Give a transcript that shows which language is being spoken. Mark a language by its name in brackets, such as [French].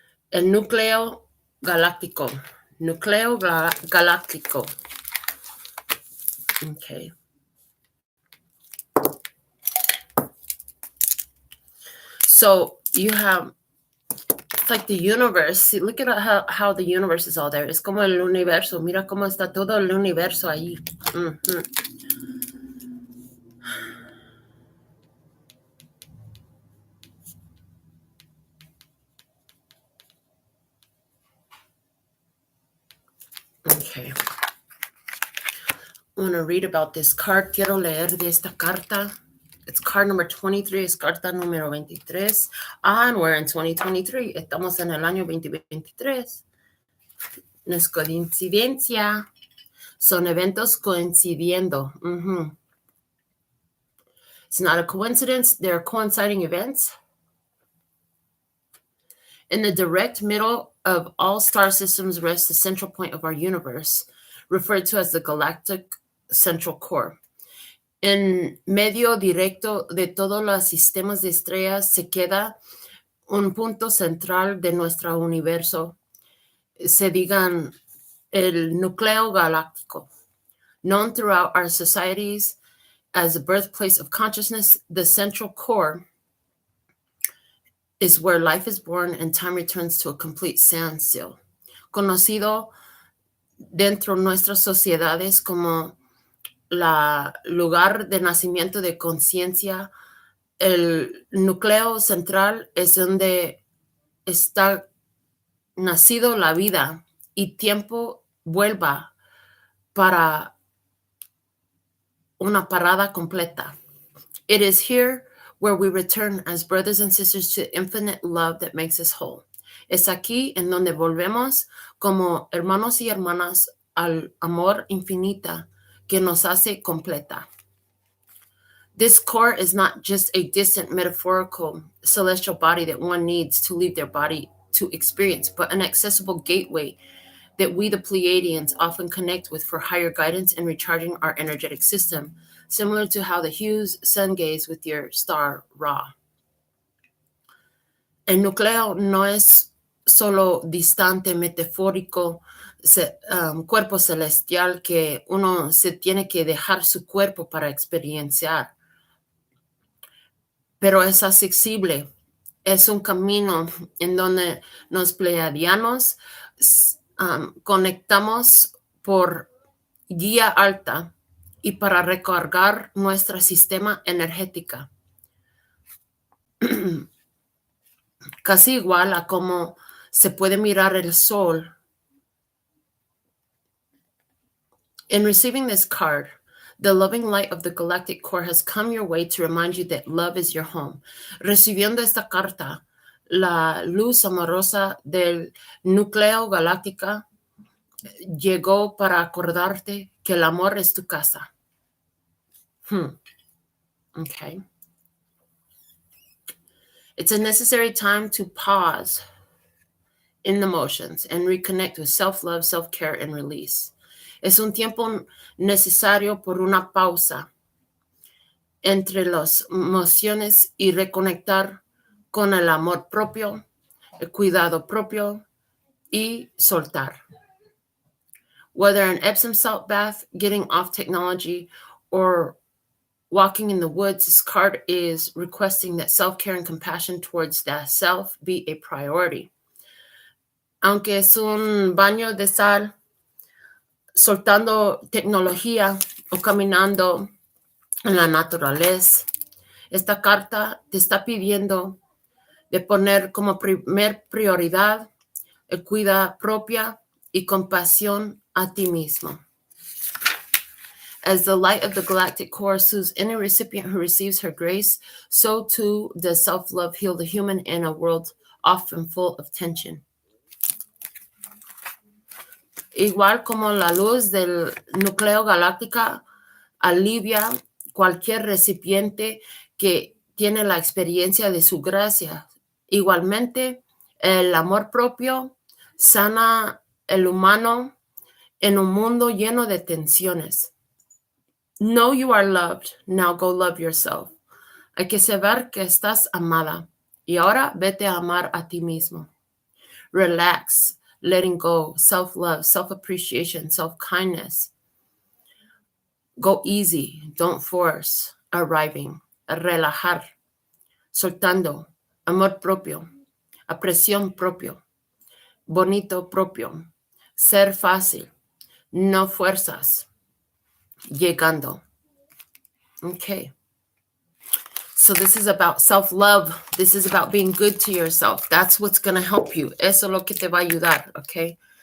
[Spanish] El núcleo galáctico. Núcleo galáctico. Okay. [English] So you have, it's like the universe. See, look at how the universe is all there. [Spanish] Es como el universo. Mira cómo está todo el universo ahí. [English] Okay. I want to read about this card. [Spanish] Quiero leer de esta carta. [English] It's card number 23. [Spanish] Es carta número 23. [English] And we're in 2023. [Spanish] Estamos en el año 2023. No es coincidencia. Son eventos coincidiendo. [English] It's not a coincidence. They're coinciding events. In the direct middle of all star systems rests the central point of our universe, referred to as the galactic central core. [Spanish] En medio directo de todos los sistemas de estrellas se queda un punto central de nuestro universo. Se digan el núcleo galáctico. [English] Known throughout our societies as the birthplace of consciousness, the central core is where life is born and time returns to a complete standstill. [Spanish] Conocido dentro de nuestras sociedades como la lugar de nacimiento de conciencia, el núcleo central es donde está nacido la vida y tiempo vuelva para una parada completa. [English] It is here where we return as brothers and sisters to infinite love that makes us whole. [Spanish] Es aquí en donde volvemos como hermanos y hermanas al amor infinita que nos hace completa. [English] This core is not just a distant metaphorical celestial body that one needs to leave their body to experience, but an accessible gateway that we, the Pleiadians, often connect with for higher guidance and recharging our energetic system, similar to how the hues sun gaze with your star Ra. [Spanish] El núcleo no es solo distante, metafórico, cuerpo celestial que uno se tiene que dejar su cuerpo para experienciar, pero es accesible. Es un camino en donde los pleiadianos conectamos por guía alta y para recargar nuestro sistema energético. Casi igual a como se puede mirar el sol. [English] In receiving this card, the loving light of the galactic core has come your way to remind you that love is your home. [Spanish] Recibiendo esta carta, la luz amorosa del núcleo galáctico llegó para acordarte que el amor es tu casa. [English] Okay. It's a necessary time to pause in the motions and reconnect with self-love, self-care, and release. [Spanish] Es un tiempo necesario por una pausa entre las emociones y reconectar con el amor propio, el cuidado propio y soltar. [English] Whether an Epsom salt bath, getting off technology, or walking in the woods, this card is requesting that self-care and compassion towards that self be a priority. [Spanish] Aunque es un baño de sal, soltando tecnología o caminando en la naturaleza, esta carta te está pidiendo de poner como primer prioridad el cuidado propia y compasión a ti mismo. [English] As the light of the galactic core soothes any recipient who receives her grace, so too does self-love heal the human in a world often full of tension. [Spanish] Igual como la luz del núcleo galáctica alivia cualquier recipiente que tiene la experiencia de su gracia. Igualmente, el amor propio sana el humano en un mundo lleno de tensiones. [English] Know you are loved. Now go love yourself. [Spanish] Hay que saber que estás amada. Y ahora vete a amar a ti mismo. [English] Relax, letting go, self-love, self-appreciation, self-kindness. Go easy, don't force, arriving, [Spanish] relajar, soltando, amor propio, apreciación propio, bonito propio, ser fácil, no fuerzas, llegando. Okay. [English] So this is about self-love. This is about being good to yourself. That's what's going to help you. [Spanish] Eso es lo que te va a ayudar, okay?